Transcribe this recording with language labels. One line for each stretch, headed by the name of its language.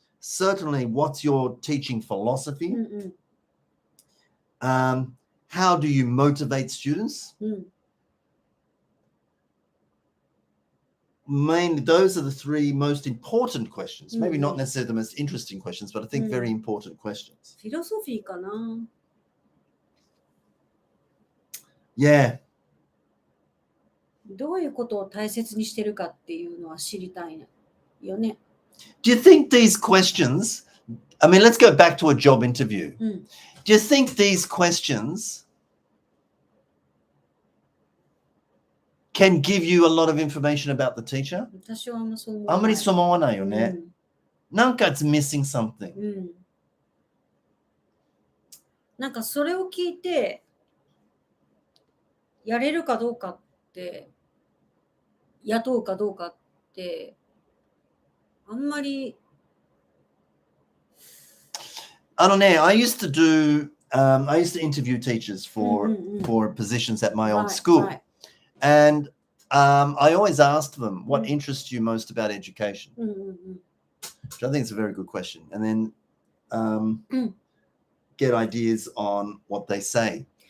English: Certainly, what's your teaching philosophy? How do you motivate students? Mainly, those are the three most important questions. Maybe not necessarily the most interesting questions, but I think very important questions.
Japanese: Philosophy かな。
English: Yeah.
Japanese: どういうことを大切にしてるかっていうのは知りたいね。よね。
English: Do you think these questions, I mean, let's go back to a job interview. Do you think these questions can give you a lot of information about the teacher?
Japanese: 私はあんまそう思わない。あんまりそう思わないよね。なんか
English: it's missing something.
Japanese: なんかそれを聞いてやれるかどうかって雇うかどうかってあんまり
English: I used to do I used to interview teachers for positions at my old school. Right. And I always asked them, what interests you most about education? Which I think is a very good question. And then get ideas on what they say.